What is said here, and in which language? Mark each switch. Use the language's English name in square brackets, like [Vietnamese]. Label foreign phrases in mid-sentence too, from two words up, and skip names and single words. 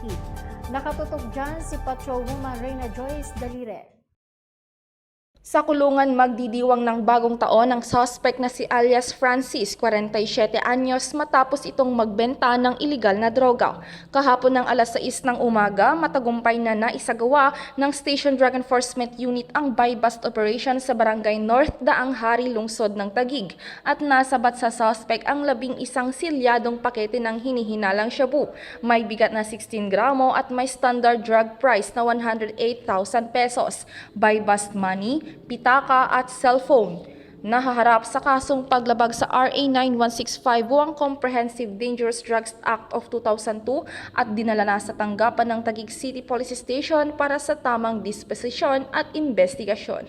[Filipino] Nakatutok dyan si Patrolwoman Reyna Joyce Dalire. Sa kulungan magdidiwang ng bagong taon ang suspect na si alias Francis, 47 anyos, matapos itong magbenta ng iligal na droga. Kahapon ng alas 6 ng umaga, matagumpay na naisagawa ng Station Drug Enforcement Unit ang [English] buy-bust operation [Filipino] sa Barangay North Daang Hari, lungsod ng Taguig, at nasabat sa suspect ang 11 silyadong pakete ng hinihinalang shabu. May bigat na 16 gramo at may [English] standard drug price [Filipino] na 108,000 pesos. [English] Buy-bust money, [Filipino] pitaka at cellphone. Nahaharap sa kasong paglabag sa RA 9165 o ang Comprehensive Dangerous Drugs Act of 2002 at dinala na sa tanggapan ng Taguig City Police Station para sa tamang disposisyon at investigasyon.